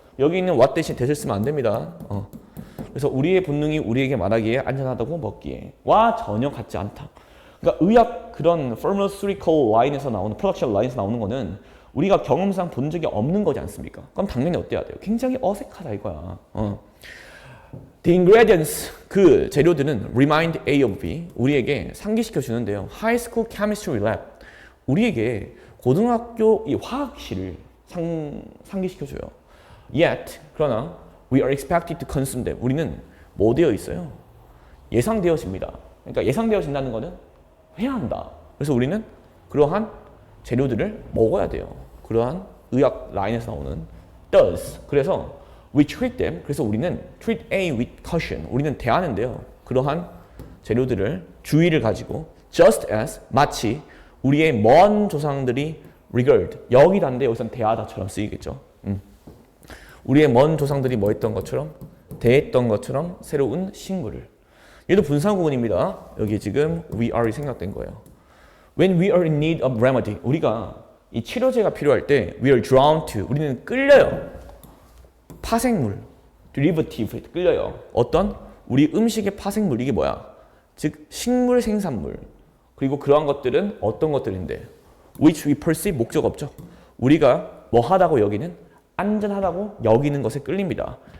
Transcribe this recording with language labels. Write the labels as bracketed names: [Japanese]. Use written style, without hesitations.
[Korean] 여기 있는 what 대신 대를 쓰면 안 됩니다. 그래서 우리의 본능이 우리에게 말하기에 안전하다고 먹기에 와 전혀 같지 않다. 그러니까 의학 그런 pharmaceutical 라인에서 나오는 production 라인에서 나오는 거는 우리가 경험상 본 적이 없는 거지 않습니까? 그럼 당연히 어때야 돼요? 굉장히 어색하다 이거야. [English] The ingredients, [Korean] 그 재료들은 [English] remind A of B, [Korean] 우리에게 상기시켜 주는데요. [English] High school chemistry lab, [Korean] 우리에게 고등학교 이 화학실을 상기시켜 줘요. [English] Yet, [Korean] 그러나 [English] we are expected to consume them. [Korean] 우리는 뭐 되어 있어요? 예상되어집니다. 그러니까 예상되어진다는 것은 해야 한다. 그래서 우리는 그러한 재료들을 먹어야 돼요. 그러한 의학 라인에서 나오는 does. 그래서 [English] we treat them. [Korean] 그래서 우리는 [English] treat A with caution. [Korean] 우리는 대하는데요. 그러한 재료들을 주의를 가지고 [English] just as [Korean] 마치 우리의 먼 조상들이 regard 여기다인데 여기서는 대하다처럼 쓰이겠죠. 우리의 먼 조상들이 뭐 했던 것처럼 대했던 것처럼 새로운 식물을. 얘도 분사구문입니다. 여기 지금 we are이 생략된 거예요. [English] When we are in need of remedy, [Korean] 우리가 이 치료제가 필요할 때 [English] we are drawn to, [Korean] 우리는 끌려요. 파생물, derivative 끌려요. 어떤? 우리 음식의 파생물, 이게 뭐야? 즉 식물 생산물. 그리고 그러한 것들은 어떤 것들인데 [English] which we perceive, [Korean] 목적 없죠. 우리가 뭐 하다고 여기는 안전하다고 여기는 것에 끌립니다.